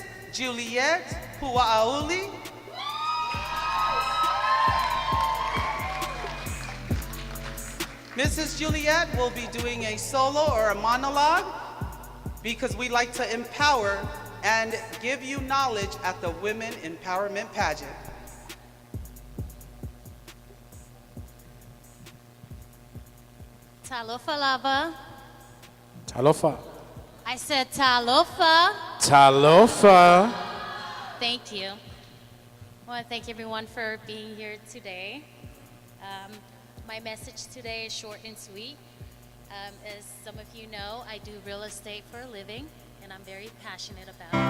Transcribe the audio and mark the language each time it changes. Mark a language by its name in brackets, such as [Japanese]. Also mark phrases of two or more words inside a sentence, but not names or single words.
[English] Juliet Pua'auli. Mrs. Juliet will be doing a solo or a monologue because we like to empower and give you knowledge at the Women Empowerment Pageant. [Samoan] Talofa lava. [English] Talofa. I said talofa. Talofa. Thank you. I want to thank everyone for being here today. My message today is short and sweet. As some of you know, I do real estate for a living, and I'm very passionate about it.